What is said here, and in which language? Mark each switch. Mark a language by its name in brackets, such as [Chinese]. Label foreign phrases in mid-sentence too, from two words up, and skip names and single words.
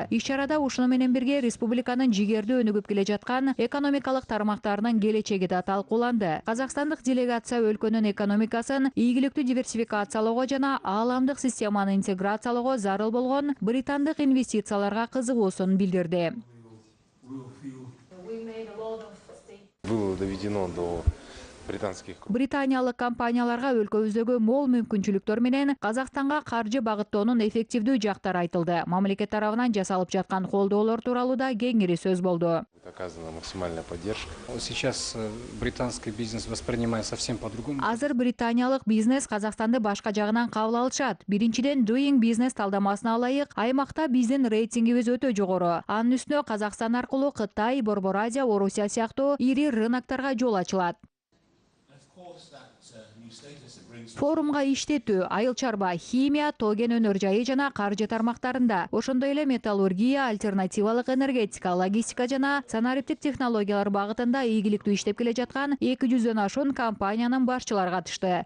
[Kyrgyz] Иш-чарада ушуну менен бирге республиканын жигердүү өнүгүп келе жаткан экономикалык тармактарынын келечеги да талкууланды. Казакстандык делегация өлкөнүн экономикасын ийгиликтүү диверсификациялоого жана ааламдык системаны интеграциялоого зарыл болгон британдык инвестицияларга кызыгуусун билдирди. [Russian] Было доведено до [Kyrgyz] Британиялык компанияларга өлкөбүздөгү мол мүмкүнчүлүктөр менен Казакстанга каржы багыттоонун эффективдүү жактары айтылды. Мамлекет тарабынан жасалып жаткан колдоолор тууралуу да кеңири сөз болду. [Russian] Оказана максимальная поддержка. Сейчас британский бизнес воспринимает совсем по-другому. [Kyrgyz] Азыр британиялык бизнес Казакстанды башка жагынан кабыл алышат. Биринчиден, Doing Business талдамасына ылайык, аймакта биздин рейтингибиз өтө жогору. Анын үстүнө Казакстан аркылуу Кытай, Борбор Азия, Орусия сыяктуу ири рыноктарга жол ачылат. Форумга иштетүү, айыл чарба, химия, тоген өнөр жайы жана каржы тармактарында, ошондой эле металлургия, альтернативалык энергетика, логистика жана санариптик технологиялар багытында ийгиликтүү иштеп келе жаткан 200дөн ашуун компаниянын башчылары катышты.